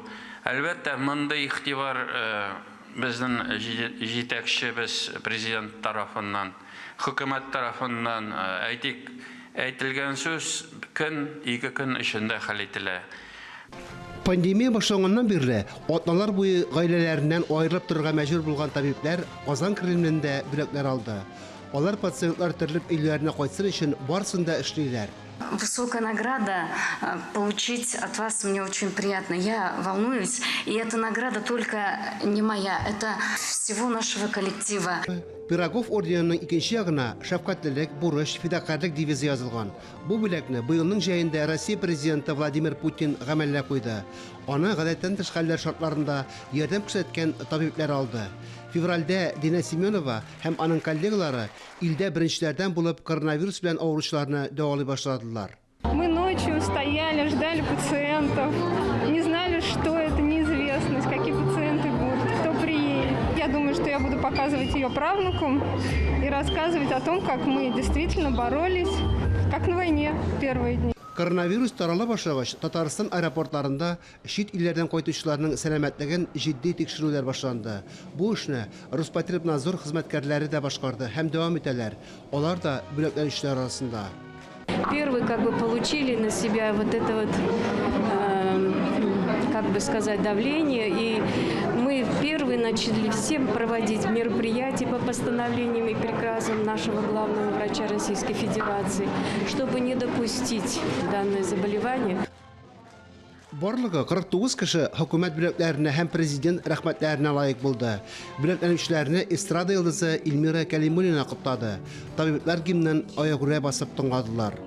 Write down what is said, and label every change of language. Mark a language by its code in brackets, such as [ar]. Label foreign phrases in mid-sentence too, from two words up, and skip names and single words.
[tt] Әлбәттә, мондый игътибар безнең җитәкчебез президент тарафыннан, хөкүмәт тарафыннан әйтелгән сүз ике көн эчендә хәл ителә. Пандемия башланганнан бирле атналар буе гаиләләреннән аерылып торырга мәҗбүр булган табиблар Казан Кремлендә бүләкләр алды. Алар пациентлар төрлек өйләренә кайтсын өчен барысын да эшлиләр. [ru] Высокая награда получить от вас мне очень приятно. Я волнуюсь, и эта награда только не моя, это всего нашего коллектива. [tt] Пирогов орденының икенче ягына шәфкатьлелек, бурыч, фидакарлык девизы язылган. Бу бүләкне быелның җәендә Россия президенты Владимир Путин гамәлгә куйды. Аны гадәттән тыш хәлләр шартларында ярдәм күрсәткән табиблар алды. Февральдә Дина Семенова һәм аның коллегалары илдә беренчеләрдән булып коронавирус белән авыручыларны дәвалый башладылар. [ru] Мы ночью стояли, ждали пациентов, не знали, что это, неизвестность, какие пациенты будут, кто приедет. Я думаю, что я буду показывать ее правнукам и рассказывать о том, как мы действительно боролись, как на войне в первые дни. [tt] Коронавирус тарала башлагач, Татарстан аэропортларында чит илләрдән кайтучыларның сәламәтлеген җитди тикшерүләр башланды. Бу эшне Роспотребнадзор хезмәткәрләре дә башкарды һәм дәвам итәләр. Алар да бүләкләнүчеләр арасында. [ru] Первые получили на себя вот это вот, давление, и мы первые начали всем проводить мероприятия по постановлениям и приказам нашего главного врача Российской Федерации, чтобы не допустить данное заболевание. [tt] Барлыгы 49 кеше хөкүмәт бүләкләренә һәм президент рәхмәтләренә лаек булды. Бүләкләнүчеләрне эстрада йолдызы Эльмира Кәлимуллина котлады. Табиблар гимнен аягүрә басып тыңладылар.